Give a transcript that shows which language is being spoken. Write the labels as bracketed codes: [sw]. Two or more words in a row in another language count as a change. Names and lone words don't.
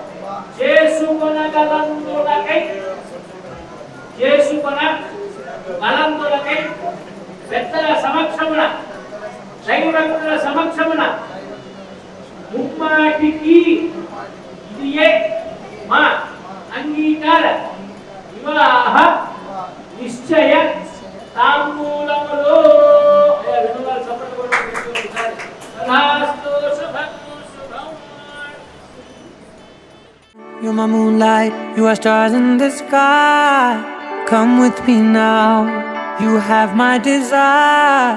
[te] చేసుకొనగలందులకై పెద్దల సమక్షమున దైవభక్తుల సమక్షమున ముమ్మాటికి ఇదియే మా అంగీకార వివాహ నిశ్చయ తాంబూలములో [en] You're my moonlight, you are stars in the sky. Come with me now, you have my desire.